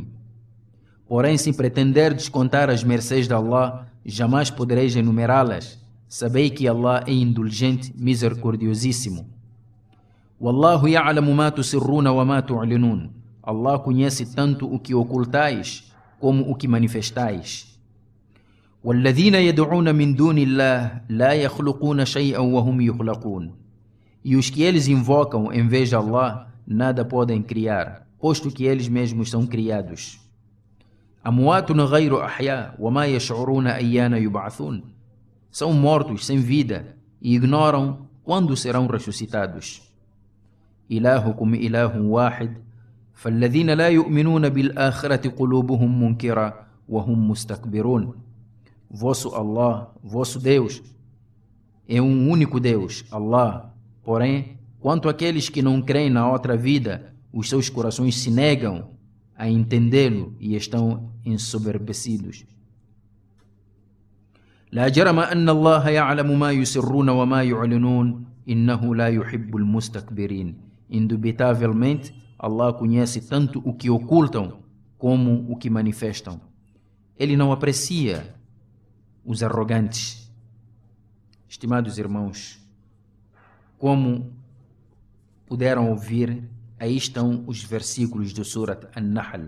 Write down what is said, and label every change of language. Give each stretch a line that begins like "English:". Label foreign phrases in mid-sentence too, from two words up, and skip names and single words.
Portuguese: Porém, se pretenderdes contar as mercês de Allah, jamais podereis enumerá-las. Sabei que Allah é indulgente, misericordiosíssimo.
Arabic: وَاللَّهُ يَعْلَمُ مَا تُسِرُّونَ وَمَا تُعْلِنُونَ.
Portuguese: Allah conhece tanto o que ocultais como o que manifestais.
Arabic: وَالَّذِينَ يَدْعُونَ مِن دُونِ اللَّهِ لَا يَخْلُقُونَ شَيْئًا وَهُمْ يُخْلَقُونَ.
Portuguese: E os que eles invocam em vez de Allah nada podem criar, posto que eles mesmos são criados.
Arabic: أَمْوَاتٌ غَيْرُ أَحْيَاءٍ وَمَا يَشْعُرُونَ أَيَّانَ يُبْعَثُونَ.
Portuguese: São mortos sem vida e ignoram quando serão ressuscitados.
Arabic: إِلَهُكُمْ إِلَهٌ وَاحِدٌ فَالَّذِينَ لَا يُؤْمِنُونَ بِالْآخِرَةِ قُلُوبُهُمْ مُنْكِرَةٌ وَهُمْ مُسْتَكْبِرُونَ.
Portuguese: Vosso Allah, vosso Deus, é um único Deus, Allah. Porém, quanto àqueles que não creem na outra vida, os seus corações se negam a entendê-lo e estão ensoberbecidos.
Arabic: لا جرم أن الله يعلم ما يسرون وما يعلنون إنه لا يحب المستكبرين.
Portuguese: Indubitavelmente, Allah conhece tanto o que ocultam como o que manifestam. Ele não aprecia os arrogantes. Estimados irmãos, como puderam ouvir, aí estão os versículos do Surat An-Nahl.